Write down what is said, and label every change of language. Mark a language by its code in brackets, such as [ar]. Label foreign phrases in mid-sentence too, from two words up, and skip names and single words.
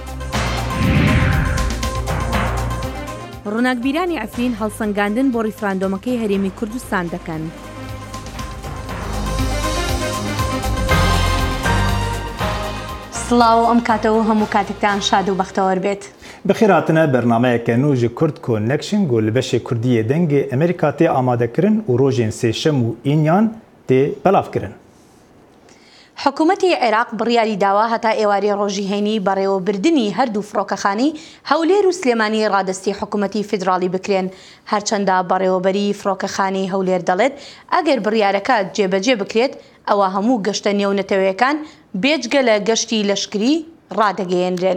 [ckb] ڕووناکبیرانی ئەفرین هەڵسەنگاندن بۆ ڕیفراندۆمەکەی هەرێمی کوردستان دەکەن. سڵاو ئەم کاتەوە هەموو کاتێکتان شاد و بەختەوەر بێت. [ku] بخیراتنە بەرنامەیەکە نو ji Kurd Connection got li beşê Kurdiyê dengê Amerîka tê amadekirin û rojên sêşem û înyan tê belavkirin. [ckb] حکوومەتی عێراق بڕیاری داوا هەتا ئێواری ڕۆژی هەینی بەڕێوەبردننی هەردوو فڕۆکەخانی هەولێر و سلێمانی ڕادستی حکوومەتی فیدراڵی بکرێن، هەرچەندە بەڕێوەبەری فڕۆکەخانی هەولێر دەڵێت ئەگەر بڕیارەکە جێبەجێ بکرێت ئەوە هەموو گەشتە نێونەتەوەیەکان بێجگە لە گەشتی لەشکری ڕادەگەیەنرێن.